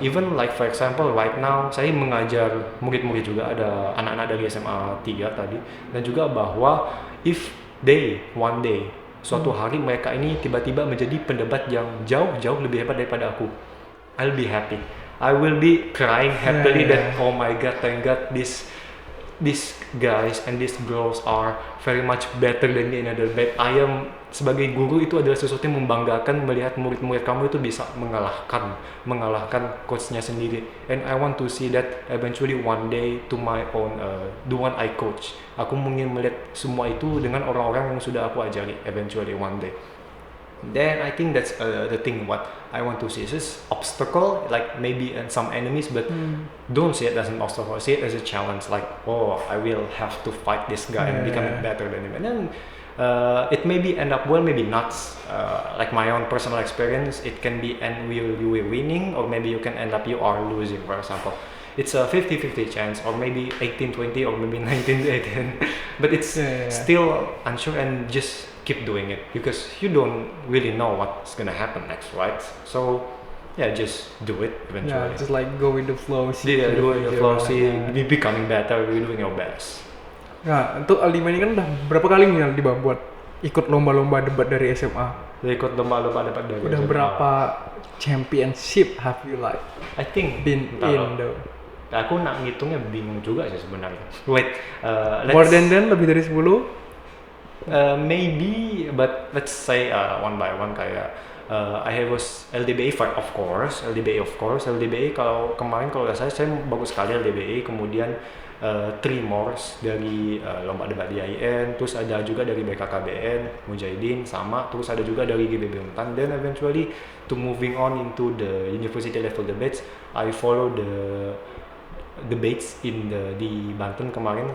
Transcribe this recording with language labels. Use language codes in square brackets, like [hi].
[en] Even like for example right now [id] saya mengajar murid-murid juga, ada anak-anak dari SMA 3 tadi, dan juga bahwa [en] if one day [id] suatu hari mereka ini tiba-tiba menjadi pendebat yang jauh-jauh lebih hebat daripada aku, [en] I'll be happy. I will be crying happily that oh my god, thank god this these guys and these girls are very much better than me in a debate. I am, [id] sebagai guru itu adalah sesuatu yang membanggakan melihat murid-murid kamu itu bisa mengalahkan coachnya sendiri. [en] And I want to see that eventually one day to my own the one I coach. [id] Aku ingin melihat semua itu dengan orang-orang yang sudah aku ajari [en] eventually one day. Then I think that's the thing what I want to see. It's just obstacle, like maybe some enemies, but don't see it as an obstacle. See it as a challenge. Like, oh, I will have to fight this guy and become better than him. And then it maybe end up well, maybe not. Like my own personal experience, it can be end you are winning, or maybe you can end up you are losing. For example, it's a 50-50 chance, or maybe 18-20, or maybe 19-18. But it's still unsure, and just keep doing it because you don't really know what's gonna happen next, right? So yeah, just do it eventually. Yeah, just like go with the flow. Yeah, do it with the flow. See, be becoming better. You're doing your best. [id] Nah, untuk Aldima ini kan udah berapa kali nih Aldima buat ikut lomba-lomba debat dari SMA? Udah ikut lomba-lomba debat dari Udah SMA. berapa [en] championship have you like I think been in though? [id] Aku nak ngitungnya bingung juga sih sebenarnya. [en] Wait, More than [id] lebih dari 10? [en] Maybe, but let's say one by one kayak I was LDBA fight of course. [id] LDBA kalau kemarin kalau saya bagus sekali LDBA, kemudian 3 more dari lomba debat di IAIN, terus ada juga dari BKKBN, Mujahidin sama, terus ada juga dari GBB Untan. [en] Then eventually to moving on into the university level debates, I follow the debates di Banten kemarin.